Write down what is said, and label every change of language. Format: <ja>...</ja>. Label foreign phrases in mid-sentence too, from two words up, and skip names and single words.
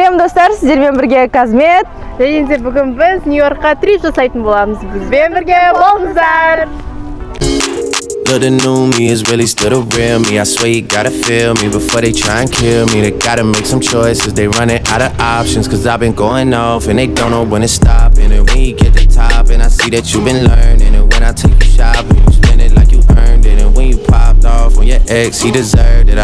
<kk>достар, сіздермен бірге Казмет. Және бүгін біз Нью-Йоркқа трип жасайтын боламыз. Бізбен бірге болыңыздар.</kk> <en>Look, the new me is really still the real me. I swear you gotta feel me before they try and kill me. They gotta make some choices, they running out of options. Cause I've been going off and they don't know when to stop. And when you get to the top and I see that you've been learning. And when I take you shopping, you spend it like you earned it. And when you popped off on your ex, he deserved it.</en>